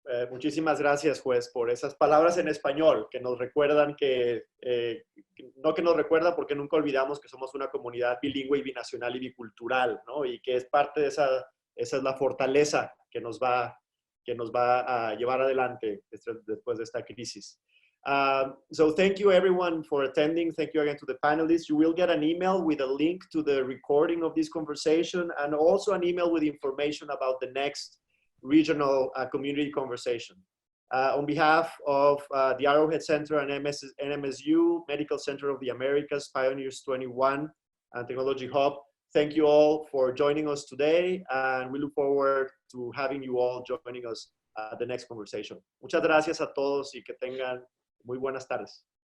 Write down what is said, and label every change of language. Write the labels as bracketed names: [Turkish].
[Spanish] Muchísimas gracias, juez, por esas palabras en español que nos recuerdan no que nos recuerda porque nunca olvidamos que somos una comunidad bilingüe y binacional y bicultural, ¿no? Y que es parte de esa es la fortaleza que nos va a llevar adelante después de esta crisis. [English] So thank you everyone for attending. Thank you again to the panelists. You will get an email with a link to the recording of this conversation and also an email with information about the next regional community conversation. On behalf of the Arrowhead Center and NMSU, Medical Center of the Americas, Pioneers 21, and Technology Hub, thank you all for joining us today, and we look forward to having you all joining us at the next conversation. [Spanish] Muchas gracias a todos y que tengan muy buenas tardes.